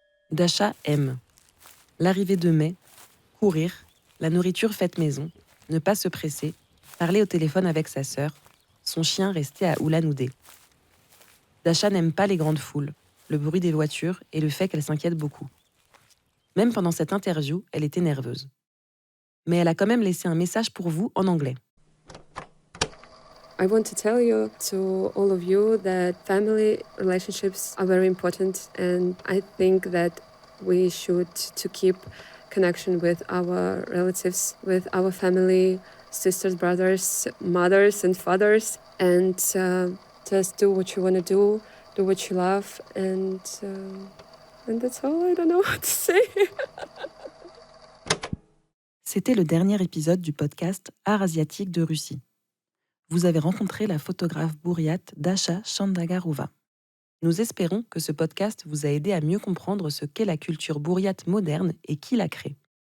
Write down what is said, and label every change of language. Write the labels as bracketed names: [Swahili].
[French] Dasha aime l'arrivée de mai, courir, la nourriture faite maison, ne pas se presser, parler au téléphone avec sa sœur, son chien resté à Ulan-Ude. Dasha n'aime pas les grandes foules, le bruit des voitures et le fait qu'elle s'inquiète beaucoup. Même pendant cette interview, elle était nerveuse. Mais elle a quand même laissé un message pour vous en anglais. [English] I want to tell you, to all of you, that family relationships are very important, and I think that we should to keep connection with our relatives, with our family, sisters, brothers, mothers and fathers, and just do what you want to do what you love, and that's all. I don't know what to say. [French] C'était le dernier épisode du podcast Art asiatique de Russie. Vous avez rencontré la photographe bourriate Dasha Chandagarova. Nous espérons que ce podcast vous a aidé à mieux comprendre ce qu'est la culture bourriate moderne et qui la crée.